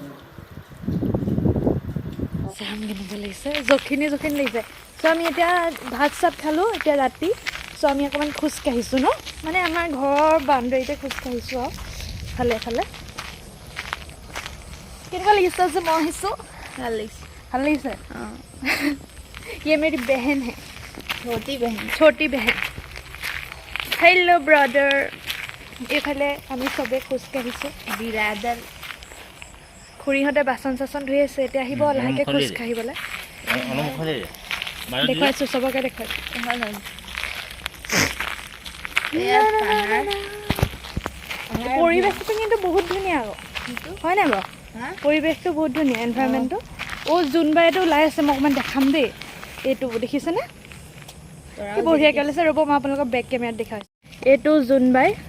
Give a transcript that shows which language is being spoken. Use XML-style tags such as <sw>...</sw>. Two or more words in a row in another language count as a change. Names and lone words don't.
<as>জাম কেনেকুৱা লাগিছে জখিনি লাগিছে চ' আমি এতিয়া ভাত চাত খালোঁ এতিয়া ৰাতি চ' আমি অকণমান খোজকাঢ়িছোঁ ন মানে আমাৰ ঘৰৰ বাউণ্ডেৰীতে খোজকাঢ়িছোঁ আৰু ফালে ফালে কেনেকুৱা লাগিছে যে মই আহিছোঁ ভাল লাগিছে ভাল লাগিছে অঁ</as> <hi>ये मेरी बहन है छोटी बहन</hi> <en>hello brother</en> <as>এইফালে আমি চবেই খোজকাঢ়িছোঁ বিৰাদাৰ খুৰীহঁতে বাচন চাচন ধুই আছে এতিয়া আহিব লাহেকৈ খোজকাঢ়িবলৈ দেখুৱাইছোঁ চবকে দেখুৱাইছোঁ পৰিৱেশটো কিন্তু বহুত ধুনীয়া আকৌ হয় নাই বাৰু পৰিৱেশটো বহুত ধুনীয়া এনভাইৰমেণ্টটো জোনবাইটো ওলাই আছে মই অকণমান দেখাম দেই এইটো দেখিছেনে কি বঢ়িয়াকৈ ওলাইছে ৰ'ব মই আপোনালোকক বেক কেমেৰাত দেখাইছোঁ এইটো জোনবাই</as>